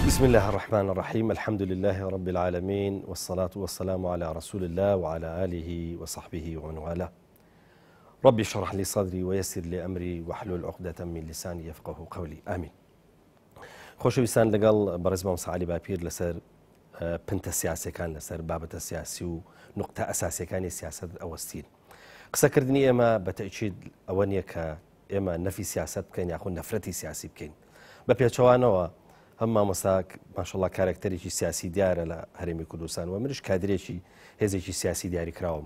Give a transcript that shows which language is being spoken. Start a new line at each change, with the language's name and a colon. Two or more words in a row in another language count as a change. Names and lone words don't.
Arabic: الله الرحمن الرحيم. الحمد لله رب العالمين، والصلاة والسلام على رسول الله وعلى آله وصحبه ومن والاه. ربي اشرح لي صدري ويسر لي أمري واحلل عقدة من لساني يفقه قولي. آمين.
Central Kurdish: خۆشەویستان لەگەڵ بەڕێز مامۆستا عەلی باپیر لەسەر پنتە سیاسیەکان لەسەر بابەتە سیاسی و نقطە ئەساسیەکانی سیاست ئەوەستین. قسەکردنی ئێمە بەتەئکید ئەوە نییە کە ئێمە نەفی سیاست بکەین یاخود نەفرەتی سیاسی بکەین. بە پێچەوانەوە هەم مامۆستا ماشەڵڵا کارکتەرێکی سیاسی دیارە لە هەرێمی کوردستان و منیش کادرێکی هێزێکی سیاسی دیاری کراوم.